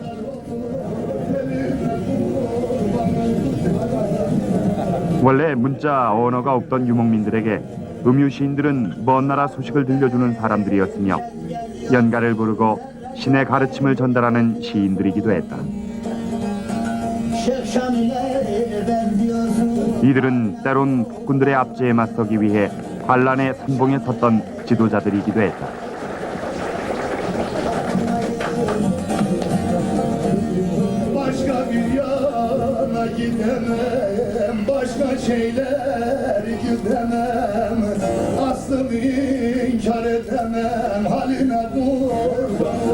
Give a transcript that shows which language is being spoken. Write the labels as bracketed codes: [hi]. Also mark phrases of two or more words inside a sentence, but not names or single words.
[ko] 원래 문자 언어가 없던 유목민들에게 음유 시인들은 먼 나라 소식을 들려주는 사람들이었으며 연가를 부르고 신의 가르침을 전달하는 시인들이기도 했다. 이들은 때론 폭군들의 압제에 맞서기 위해 반란의 선봉에 섰던 지도자들이기도 했다. [tr] Başka bir yana gidemem, başka şeyler gidemem, aslını inkar edemem, haline dur.